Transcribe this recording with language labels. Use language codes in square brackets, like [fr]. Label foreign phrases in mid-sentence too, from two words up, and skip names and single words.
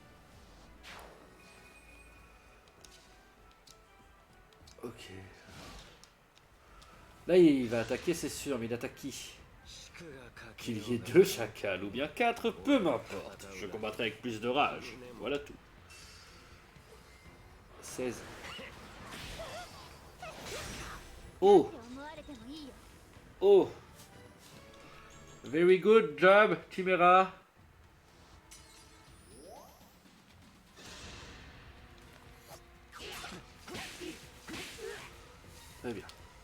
[fr] Ok. Là il va attaquer c'est sûr mais il attaque qui? Qu'il y ait 2 chacals ou bien 4, peu m'importe. Je combattrai avec plus de rage. Voilà tout. 16. Oh! [ja] 思われてもいいよ [en] Oh! Very good job, Chimera. [fr] Très bien.